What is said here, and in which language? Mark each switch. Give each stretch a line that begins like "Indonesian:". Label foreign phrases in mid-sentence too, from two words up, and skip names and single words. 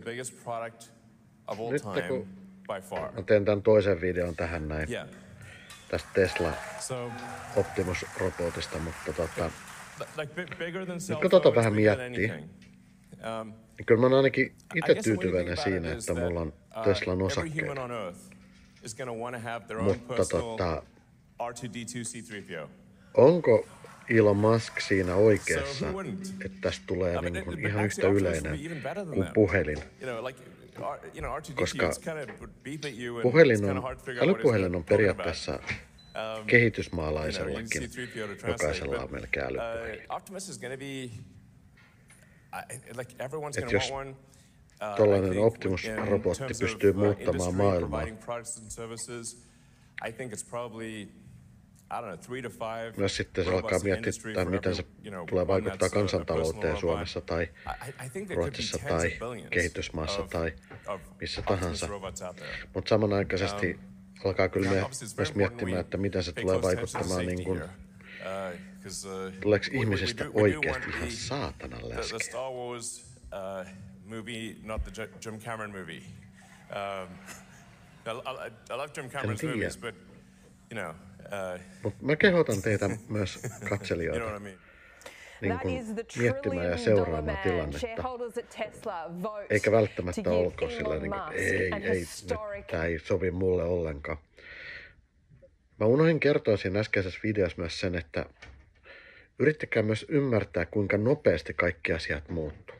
English: biggest product of all
Finnish: Nyt
English: time
Finnish: kun
English: by far.
Finnish: mä teen tämän toisen videon tähän näin.
English: Yeah.
Finnish: Tästä Tesla
English: So,
Finnish: Optimus-robotista, mutta
English: like bigger than cell
Finnish: kun tota
English: phones,
Finnish: vähän
English: bigger than
Finnish: miettii,
English: anything.
Finnish: niin kyllä mä oon ainakin
English: I
Finnish: itse
English: guess the way to think
Finnish: tyytyväinen
English: about
Finnish: siinä,
English: it is
Finnish: että mulla on Teslan
English: every human
Finnish: osakkeita.
English: on Earth is going to want to have their own
Finnish: Mutta
English: personal R2D2 C3PO.
Finnish: onko Elon Musk siinä oikeassa,
English: So who wouldn't?
Finnish: että tästä tulee niin kuin
English: But
Finnish: ihan yhtä
English: actually, Optimus
Finnish: yleinen
English: would be even better than
Finnish: kuin
English: them.
Finnish: puhelin?
English: R2D2
Finnish: Koska
English: it's kind of beep at you and
Finnish: Puhelin
English: it's kind
Finnish: on,
English: of hard to figure out what it's
Finnish: älypuhelin on
English: talking about.
Finnish: periaatteessa kehitysmaalaisellakin.
English: C3PO to translate,
Finnish: Jokaisella on melkein älypuhelin.
English: Optimus is going to be like everyone's
Finnish: Et
English: going to
Finnish: jos
English: want one.
Finnish: tollainen Optimus-robotti pystyy muuttamaan maailmaa,
English: I think it's probably, I don't know, 3 to 5.
Finnish: myös sitten se alkaa miettiä, miten se tulee vaikuttaa kansantalouteen Suomessa tai Ruotsissa tai kehitysmaassa tai missä tahansa. Mutta samanaikaisesti alkaa kyllä myös miettimään, että miten se tulee vaikuttamaan niin kuin, tuleeko ihmisistä oikeasti ihan saatanan läski.
English: Star Wars movie, not the Jim Cameron movie. I love Jim Cameron's movies, but you know.
Finnish: Mutta mä kehotan teitä myös katselijoita niin kuin miettimään ja seuraamaan tilannetta. Eikä välttämättä olko sillä niin kuin, ei, tämä ei sovi mulle ollenkaan. Mä unohdin kertoa siinä äskeisessä videossa myös sen, että yrittäkää myös ymmärtää, kuinka nopeasti kaikki asiat muuttuu.